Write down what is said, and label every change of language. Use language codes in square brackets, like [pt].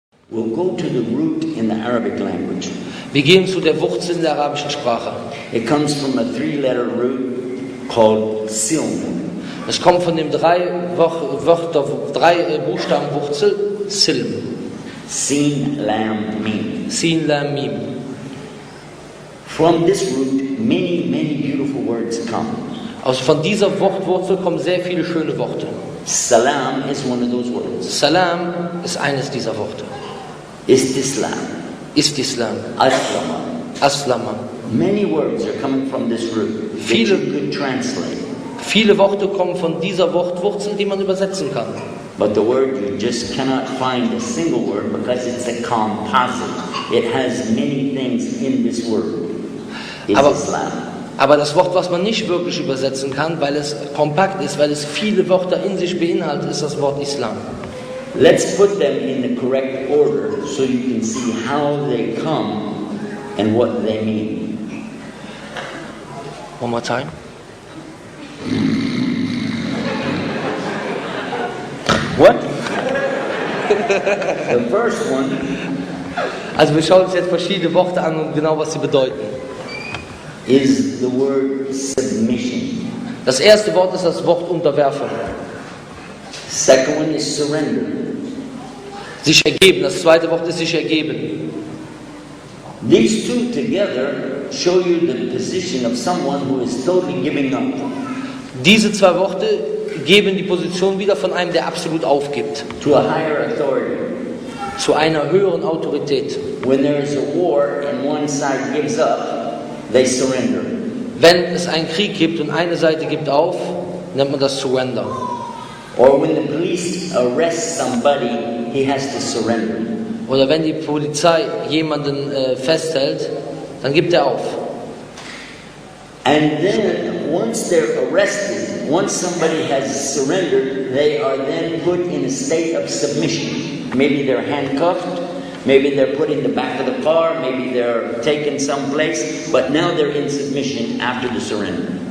[en] We'll go to the root in the Arabic language. [de] Wir gehen zu der Wurzel in der arabischen Sprache. [en] It comes from a three-letter root called silm. [de] Es kommt von dem drei Buchstabenwurzel Silm. [en] Sin, Lam, Mim. [de] Sin, Lam, Mim. [en] From this root, many, many beautiful words come. [de] Also von dieser Wortwurzel kommen sehr viele schöne Worte. [en] Salam is one of those words. [de] Salam ist eines dieser Worte. [en] Istislam. [de] Istislam. [en] Aslama. [de] Aslama. [en] Many words are coming from this root that you could translate. [de] Viele Worte kommen von dieser Wortwurzel, die man übersetzen kann. [en] But the word, you just cannot find a single word because it's a composite. It has many things in this word. It's Islam. [de] Aber das Wort, was man nicht wirklich übersetzen kann, weil es kompakt ist, weil es viele Wörter in sich beinhaltet, ist das Wort Islam. [en] Let's put them in the correct order so you can see how they come and what they mean. One more time. What? The first one. [de] Also wir schauen uns jetzt verschiedene Worte an und genau was sie bedeuten. [en] Is the word submission. [de] Das erste Wort ist das Wort Unterwerfung. [en] Second one is surrender. [de] Sich ergeben. Das zweite Wort ist sich ergeben. [en] These two together show you the position of someone who is totally giving up. [de] Diese zwei Worte geben die Position wieder von einem, der absolut aufgibt. [en] To a higher authority. [de] Zu einer höheren Autorität. [en] When there is a war and one side gives up, they surrender. [de] Wenn es einen Krieg gibt und eine Seite gibt auf, nennt man das Surrender. [en] Or when the police arrest somebody, he has to surrender. [de] Oder wenn die Polizei jemanden festhält, dann gibt er auf. [en] And then once they're arrested, once somebody has surrendered, they are then put in a state of submission. Maybe they're handcuffed, maybe they're put in the back of the car, maybe they're taken someplace, but now they're in submission after the surrender.